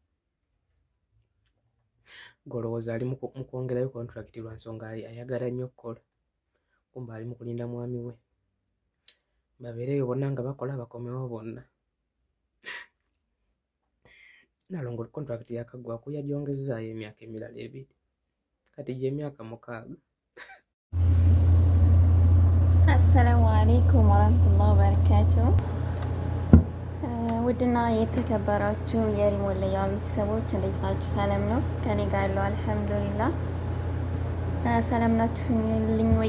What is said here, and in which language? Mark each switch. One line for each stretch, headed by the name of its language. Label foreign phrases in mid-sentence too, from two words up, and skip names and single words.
Ganda: Ng'olowooza ali mu kwongerayo contract lwa nsonga ayagala nnyo okukola. Kumbe ali mu kulinda mwami we babeereyo bonna nga bakola bakomewo bonna. Nalongo contract yakaggwaako yagyongezaayo emyaka emirala 2, kati gy'emyaka 6.
Arabic: السلام عليكم ورحمة الله وبركاته።
Amharic: ውድና የተከበራችሁ የሪሞለያ ቤተሰቦች እንዴት ናችሁ? ሰላም ነው? ከኔ ጋር ያለው አልሐምዱሊላህ። ሰላም ናችሁልኝ ወይ?